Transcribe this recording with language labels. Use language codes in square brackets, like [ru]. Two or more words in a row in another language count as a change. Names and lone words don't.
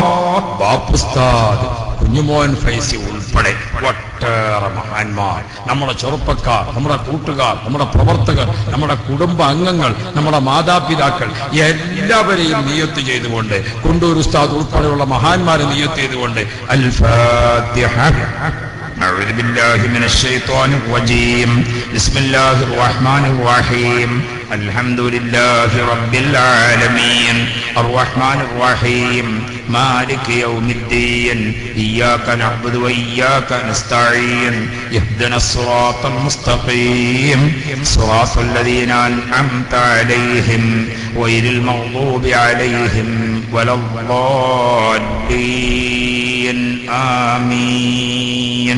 [ml] ബാപ്പുസ്താദ് കുഞ്ഞുമോൻ ഫൈസി ഉൾപ്പെടെ ഒട്ടേറെ മഹാന്മാർ, നമ്മുടെ ചെറുപ്പക്കാർ, നമ്മുടെ കൂട്ടുകാർ, നമ്മുടെ പ്രവർത്തകർ, നമ്മുടെ കുടുംബ അംഗങ്ങൾ, നമ്മുടെ മാതാപിതാക്കൾ എല്ലാവരെയും നിയ്യത്ത് ചെയ്തുകൊണ്ട്, കുണ്ടൂർ ഉസ്താദ് ഉൾപ്പെടെയുള്ള മഹാന്മാരെ നിയ്യത്ത് ചെയ്തുകൊണ്ട് അൽ ഫാത്തിഹ. [ar] أعوذ بالله من الشيطان الرجيم. بسم الله الرحمن الرحيم. الحمد لله رب العالمين الرحمن الرحيم مالك يوم الدين إياك نعبد وإياك نستعين اهدنا الصراط المستقيم صراط الذين أنعمت عليهم غير المغضوب عليهم ولا الضالين آمين.